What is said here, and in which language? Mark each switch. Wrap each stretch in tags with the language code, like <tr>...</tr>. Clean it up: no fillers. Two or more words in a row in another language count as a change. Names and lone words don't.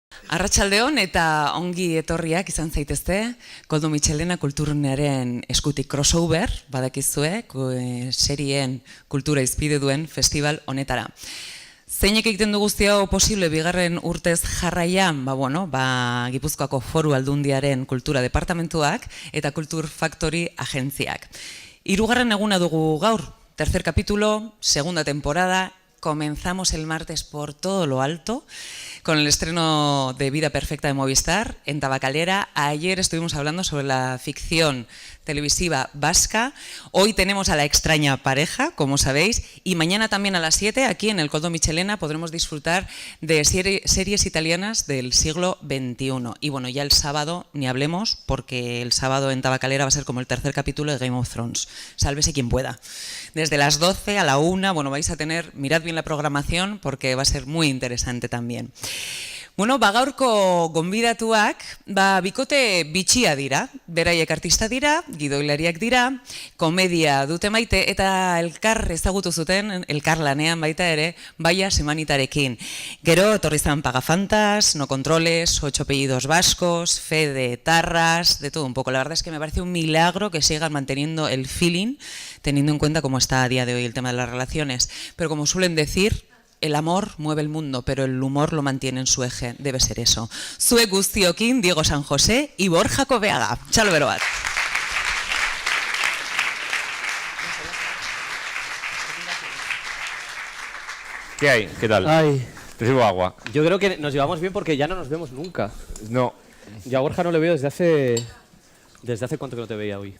<eu>Arratsaldeon eta ongi etorriak izan zaitezte Koldo Mitxelena kulturnearen eskutik crossover, badakizue, serien kultura izpide duen festival honetara. Zeinek egiten du guzti hau posible bigarren urtez jarraian, Gipuzkoako Foru Aldundiaren kultura departamentuak eta Kultur Factory agentziak. Hirugarren eguna dugu gaur,</eu> <es>tercer capítulo, segunda temporada. Comenzamos el martes por todo lo alto con el estreno de Vida Perfecta de Movistar en Tabacalera. Ayer estuvimos hablando sobre la ficción televisiva vasca. Hoy tenemos a La extraña pareja, como sabéis, y mañana también a las 7, aquí en el Koldo Mitxelena, podremos disfrutar de series italianas del siglo XXI. Y bueno, ya el sábado ni hablemos, porque el sábado en Tabacalera va a ser como el tercer capítulo de Game of Thrones. Sálvese quien pueda. Desde las 12 a la 1, vais a tener, mirad bien la programación, porque va a ser muy interesante también.</es> <eu>Gaurko gonbidatuak, bikote bitxia dira, beraiek artista dira, gidoilariak dira, komedia dute maite eta elkar ezagutu zuten, elkarlanean baita ere, Baia Semanitarekin. Gero, etorri zan Pagafantas,</eu> <es>No Controles, 8 apellidos vascos, Fede, Tarras, de todo un poco. La verdad es que me parece un milagro que sigan manteniendo el feeling, teniendo en cuenta cómo está a día de hoy el tema de las relaciones. Pero como suelen decir, el amor mueve el mundo, pero el humor lo mantiene en su eje. Debe ser eso.</es> <eu>Zue guztiokin, Diego San José y Borja Coveaga. Txalo bero bat.</eu> <es>¿Qué hay? ¿Qué tal? Ay, Te sirvo agua. yo creo que nos llevamos bien porque ya no nos vemos nunca. No. Yo a Borja no le veo desde hace... ¿Desde hace cuánto que no te veía hoy?</es>